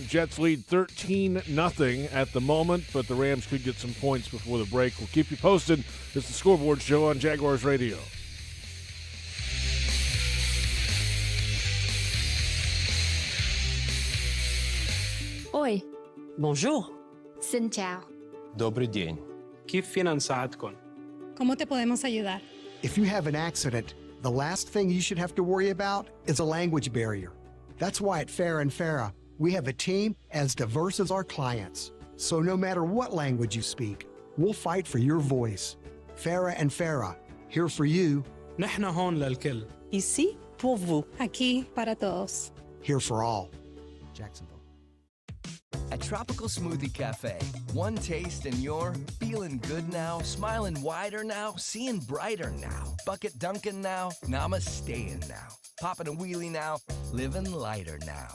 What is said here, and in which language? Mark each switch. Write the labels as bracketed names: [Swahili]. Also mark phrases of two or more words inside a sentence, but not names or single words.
[English] Jets lead 13-0 at the moment, but the Rams could get some points before the break. We'll keep you posted. It's the Scoreboard Show on Jaguars Radio. [Portuguese] Oi. [French] Bonjour. [Vietnamese] Xin chào. [Russian] Добрый день. [Arabic] كيف فينا نساعدكم? [Spanish] ¿Cómo te podemos ayudar? [English] If you have an accident, the last thing you should have to worry about is a language barrier. That's why at Farah & Farah, we have a team as diverse as our clients. So no matter what language you speak, we'll fight for your voice. Farah & Farah, here for you. [Arabic] نحن هون للكل. [French] Ici pour vous. [Spanish] Aquí para todos. [English] Here for all. Jacksonville. At Tropical Smoothie Cafe, one taste and you're feeling good now, smiling wider now, seeing brighter now, bucket dunking now, namasteing now, popping a wheelie now, living lighter now.